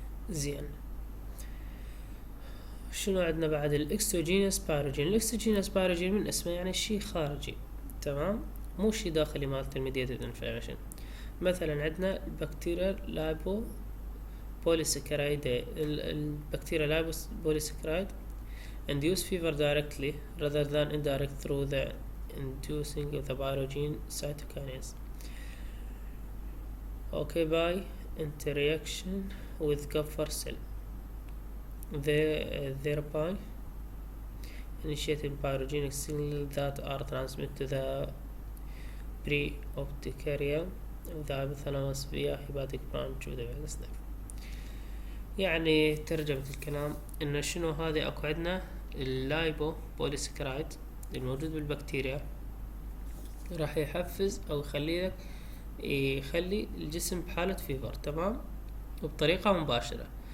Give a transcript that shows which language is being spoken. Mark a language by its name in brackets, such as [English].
[Arabic] زين، شنو عندنا بعد؟ الاكسوجينوس بايروجين. الاكسوجينوس بايروجين من اسمه يعني شيء خارجي، تمام، مو شيء داخلي مالت الميديتد انفلاميشن. مثلا عندنا البكتيريا لايبو بوليسكرايد. البكتيريا لايبو بوليسكرايد [English] induce fever directly rather than indirect through the inducing of the pyrogen cytokinase. Okay, by interaction with Kupffer cell. Thereby initiating pyrogenic signals that are transmitted to the pre-opticaria of the hypothalamus via hepatic branch of the vagus nerve. [Arabic] يعني ترجمة الكلام انه شنو هذه؟ اكو عندنا اللايبو بوليسكرايد الموجود بالبكتيريا راح يحفز او يخلي الجسم بحالة فيفر، تمام، وبطريقة مباشرة.